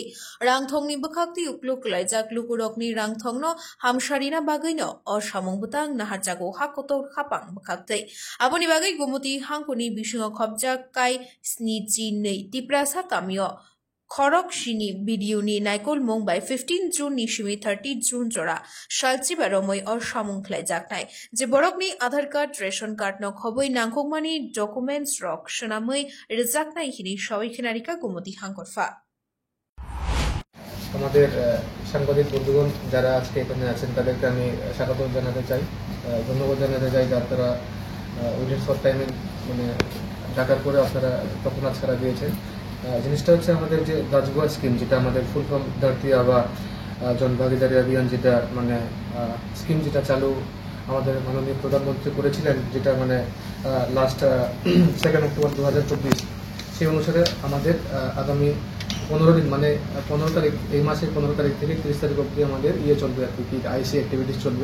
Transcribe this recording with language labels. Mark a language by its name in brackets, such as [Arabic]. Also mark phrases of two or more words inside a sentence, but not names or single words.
[Kok Borok] रांथंनि बखाक्ति उक्लुक लाइजाक लुकुरकनि रांथंनो हामसारिना बागैनो असामंबतां नाहारजागो हाकतर हाबां बखाक्तै आबनि बागै गुमति हांकनि बिसिङाव खबजाक काइ स्निजिनै तिप्रासा कामियो खरक सिनी भिडियोनि नायकल मुं बाय 15 जुन निशिमी 30 जुन जरा सालचिबा रमै असामुं ख्लायजाकनाय जे बरकनि [English] Aadhaar card ration card [Kok Borok] न खबै नांखकमानि डकुमेन्टस रक सोनामै रेजाकनाय हिनि सबै खिनारिका गुमति हांकरफा [Bangla] আমাদের সাংবাদিক বন্ধুগণ যারা আজকে এখানে আছেন তাদেরকে আমি স্বাগত জানাতে চাই, ধন্যবাদ জানাতে চাই যারা [English] within short time [Bangla] মানে ডাকার পরে আপনারা তৎক্ষণাৎ ছাড়া দিয়েছেন। জিনিসটা হচ্ছে আমাদের যে দাজগোয়া স্কিম, যেটা আমাদের [English] full form [Bangla] ধরতি আবা জনভাগিদারি অভিযান, যেটা মানে স্কিম যেটা চালু আমাদের মাননীয় প্রধানমন্ত্রী করেছিলেন, যেটা মানে লাস্ট 2 অক্টোবর 2024, সেই অনুসারে আমাদের আগামী 15 দিন মানে 15 তারিখ, এই মাসের 15 তারিখ থেকে 30 তারিখ অবধি আমাদের চলবে আর কি, [English] IC activities [Bangla] চলবে।